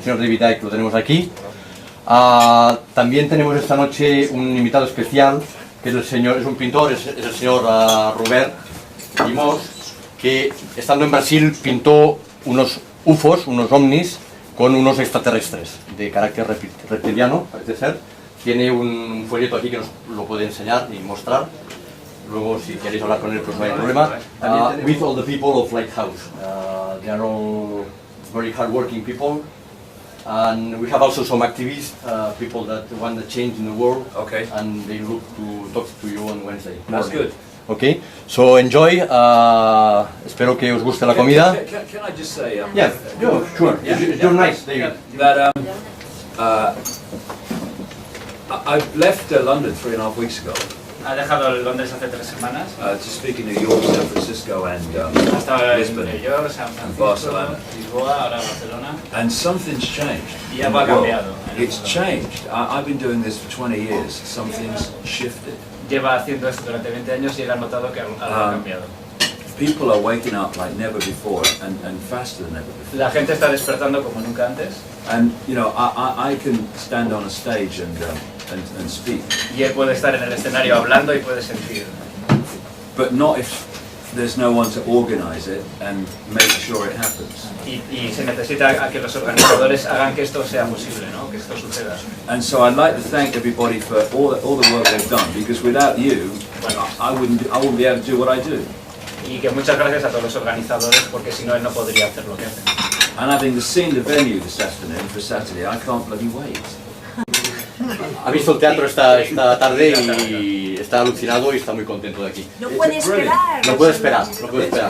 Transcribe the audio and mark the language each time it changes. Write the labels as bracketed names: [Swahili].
[Spanish] El señor David Icke lo tenemos aquí. También tenemos esta noche un invitado especial, que es un pintor, es el señor Robert Limos, que estando en Brasil pintó unos UFOs, unos ovnis, con unos extraterrestres de carácter reptiliano, parece ser. Tiene un folleto aquí que nos lo puede enseñar y mostrar. Luego, si queréis hablar con él, pues no hay problema. [English] With all the people of Lighthouse. They are all very hard-working people. And we have also some activists, people that want the change in the world. Okay. And they look to talk to you on Wednesday. That's good. Okay, so enjoy. [Spanish] Espero que os guste la comida. [English] Can I just say? Yeah, sure. You're nice, David. That I've left London 3.5 weeks ago. [Spanish] Ha dejado Londres hace 3 semanas. [English] To speak in New York, San Francisco, and [Spanish] Estaba en [English] Lisbon, New York, San Francisco, Barcelona. [Spanish] Lisboa, ahora Barcelona. [English] And something's changed. [Spanish] Y algo ha cambiado. [English] It's changed. I've been doing this for 20 years. Something's shifted. [Spanish] Lleva haciendo esto durante 20 años y él ha notado que algo ha cambiado. [English] People are waking up like never before, and faster than ever before. [Spanish] La gente está despertando como nunca antes. [English] And you know, I can stand on a stage and speak. [Spanish] Y él puede estar en el escenario hablando y puede sentir. [English] But not if there's no one to organize it and make sure it happens. [Spanish] Y se necesita a que los organizadores hagan que esto sea posible, ¿no? Que esto suceda. [English] And so I'd like to thank everybody for all the work they've done, because without you, I wouldn't be able to do what I do. [Spanish] Y que muchas gracias a todos los organizadores, porque si no él no podría hacer lo que hace. [English] And having seen the venue this afternoon for Saturday, I can't bloody wait. [Spanish] Ha visto el teatro esta tarde y está alucinado y está muy contento de aquí. No puede esperar. No puede esperar, no puede esperar.